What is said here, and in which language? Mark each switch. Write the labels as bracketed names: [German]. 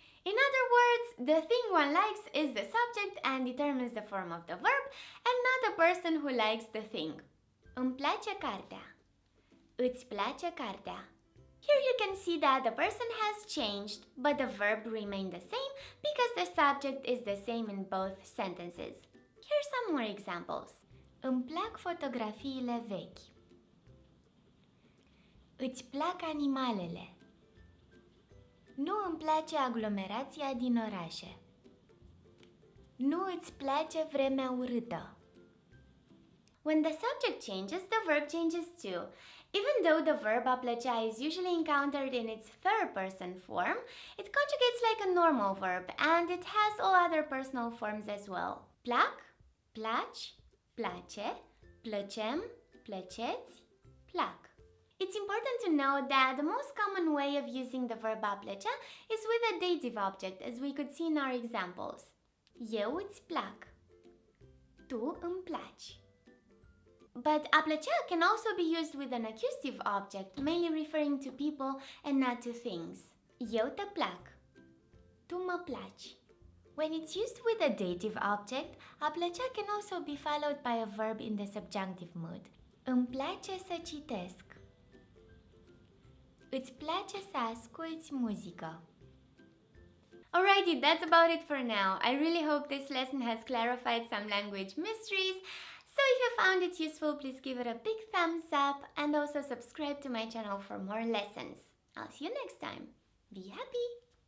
[English] In other words, the thing one likes is the subject and determines the form of the verb, and not the person who likes the thing. [Romanian] Îmi place cartea. Îți place cartea. [English] Here you can see that the person has changed, but the verb remained the same because the subject is the same in both sentences. Here's some more examples. [Romanian] Îmi plac fotografiile vechi. Îți plac animalele. Nu îmi place aglomerația din orașe. Nu îți place vremea urâtă. [English] When the subject changes, the verb changes too. Even though the verb a plăcea is usually encountered in its third person form, it conjugates like a normal verb and it has all other personal forms as well. [Romanian] Plac, placi, place, plăcem, plăceți, plac. [English] It's important to know that the most common way of using the verb a plăcea is with a dative object, as we could see in our examples. [Romanian] Eu îți plac. Tu îmi placi. [English] But a plăcea can also be used with an accusative object, mainly referring to people and not to things. [Romanian] Eu te plac. Tu mă placi. [English] When it's used with a dative object, a plăcea can also be followed by a verb in the subjunctive mood. [Romanian] Îmi place să citesc. Îți place să asculți muzică. [English] Alrighty, that's about it for now. I really hope this lesson has clarified some language mysteries. So if you found it useful, please give it a big thumbs up and also subscribe to my channel for more lessons. I'll see you next time. Be happy!